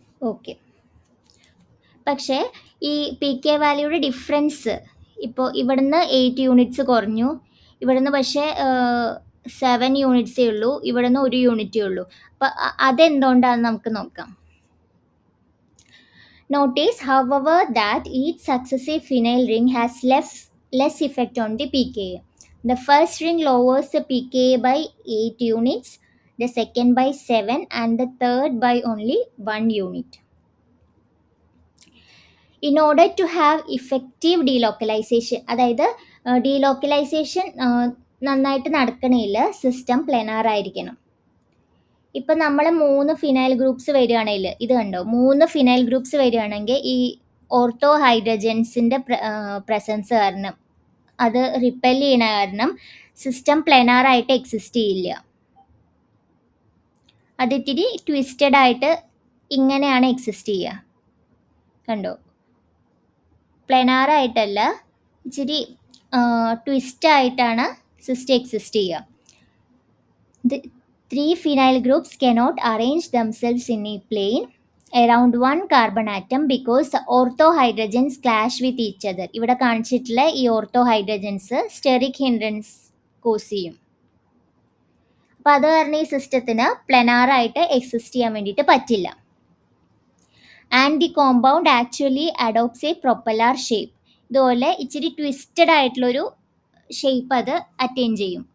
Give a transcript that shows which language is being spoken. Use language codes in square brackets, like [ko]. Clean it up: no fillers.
[ml] Okay. പക്ഷേ ഈ pK വാല്യൂയുടെ difference ഇപ്പോൾ ഇവിടുന്ന് 8 യൂണിറ്റ്സ് കുറഞ്ഞു, ഇവിടുന്ന് പക്ഷേ 7 യൂണിറ്റ്സേ ഉള്ളൂ, ഇവിടുന്ന് 1 യൂണിറ്റേ ഉള്ളൂ. അപ്പോൾ അതെന്തുകൊണ്ടാണെന്ന് നമുക്ക് നോക്കാം. [en] Notice, however, that each successive phenyl ring has less effect on the pKa. The first ring lowers the pKa by 8 units, the second by 7, and the third by only 1 unit. In order to have effective delocalization, [ml] അതായത് delocalisation നന്നായിട്ട് നടക്കണമെങ്കിൽ system planar ആയിരിക്കണം. ഇപ്പം നമ്മൾ 3 phenyl groups വരികയാണെങ്കിൽ, ഇത് കണ്ടോ, 3 phenyl groups വരികയാണെങ്കിൽ ഈ ഓർത്തോ ഹൈഡ്രജൻസിൻ്റെ പ്രസൻസ് കാരണം, അത് റിപ്പൽ ചെയ്യണ കാരണം സിസ്റ്റം പ്ലെനാറായിട്ട് എക്സിസ്റ്റ് ചെയ്യില്ല. അതിത്തിരി ട്വിസ്റ്റഡ് ആയിട്ട് ഇങ്ങനെയാണ് എക്സിസ്റ്റ് ചെയ്യുക. കണ്ടോ, പ്ലെനാറായിട്ടല്ല, ഇച്ചിരി ട്വിസ്റ്റായിട്ടാണ് സിസ്റ്റം എക്സിസ്റ്റ് ചെയ്യുക. [en] 3 phenyl groups cannot arrange themselves in a plane around one carbon atom because the ortho hydrogens clash with each other. [ml] ഇവിടെ കാണിച്ചിട്ടുള്ള ഈ ortho hydrogens steric hindrance cos ചെയ്യും. അപ്പോൾ അത് കാരണം ഈ സിസ്റ്റത്തിന് പ്ലെനാറായിട്ട് എക്സിസ്റ്റ് ചെയ്യാൻ വേണ്ടിയിട്ട് പറ്റില്ല. [en] And the compound actually adopts a propeller shape. [ml] ഇതുപോലെ ഇച്ചിരി ട്വിസ്റ്റഡ് ആയിട്ടുള്ളൊരു ഷേപ്പ് അത് അറ്റൈൻ ചെയ്യും.